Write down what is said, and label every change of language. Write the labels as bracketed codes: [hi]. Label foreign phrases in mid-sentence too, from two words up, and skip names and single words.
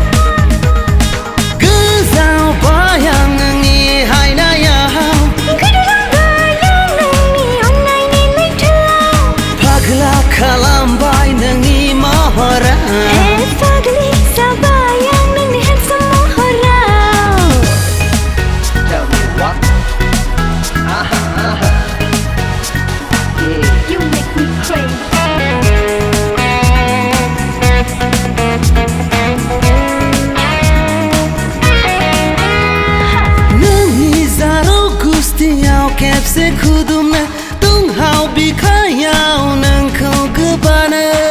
[brx] गोजावबाय आं नोंनि हायनायाव गोदोलांबाय आं नोंनि अननायनि लैथोआव फाग्ला खालामबाय नोंनि महरा फाग्लि जाबाय आं नोंनि हेन्डसाम महराव [en] Tell me what? You make me crazy [brx] नोंनि जारौ गुस्थियाव खेबसे खुदुमनो दंहाव बिखायाव नोंखौ गोबानो